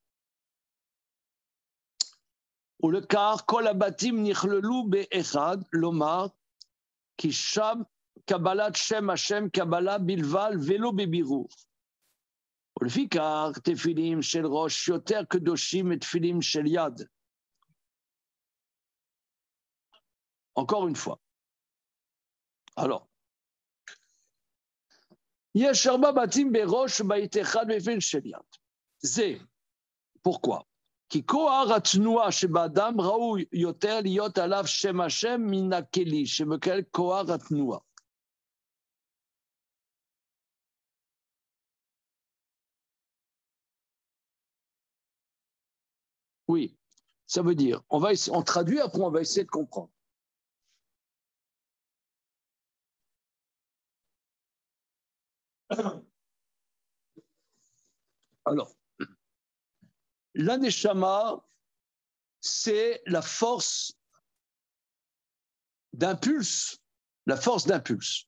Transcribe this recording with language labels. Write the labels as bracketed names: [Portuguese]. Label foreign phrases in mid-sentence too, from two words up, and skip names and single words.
[Hebrew] ולכך כל הבתים נכללו באחד, לומר, כי שם קבלת שם השם קבלה בלבד ולא בבירור. ולפיכך תפילים של ראש יותר קדושים מתפילים של יד. [French] Encore une fois. Alors, [Hebrew] יש 4 בתים בראש ובית אחד בתפילין של יד. [French] זה, pourquoi? [Hebrew] כי כוח התנועה שבאדם ראוי יותר להיות עליו שם השם מן הכלי שמקבל כוח התנועה. [French] Oui, ça veut dire, on traduit, après on va essayer de comprendre. Alors, l'aneshama, c'est la force d'impulse, la force d'impulse.